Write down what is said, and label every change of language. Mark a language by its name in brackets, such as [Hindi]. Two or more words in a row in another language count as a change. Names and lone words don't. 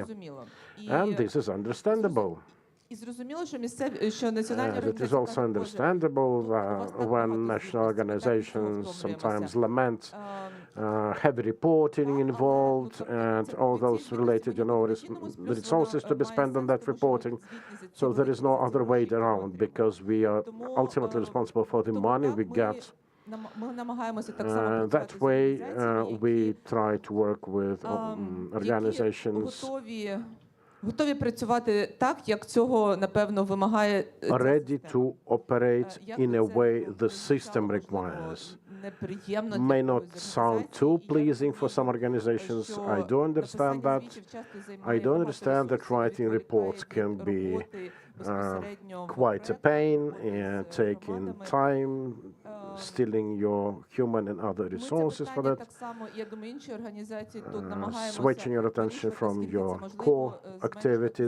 [English] And this is understandable. And it is also understandable when national organizations sometimes lament heavy reporting involved and all those related, resources to be spent on that reporting. So there is no other way around because we are ultimately responsible for the money we get. That way, we try to work with organizations [Ukrainian] готові працювати так, як цього, напевно, вимагає [English] ready to operate in a way the system requires. May not sound too pleasing for some organizations. I do understand that. I do understand that writing reports can be quite a pain, taking time, stealing your human and other resources for that, switching your attention from your core activities.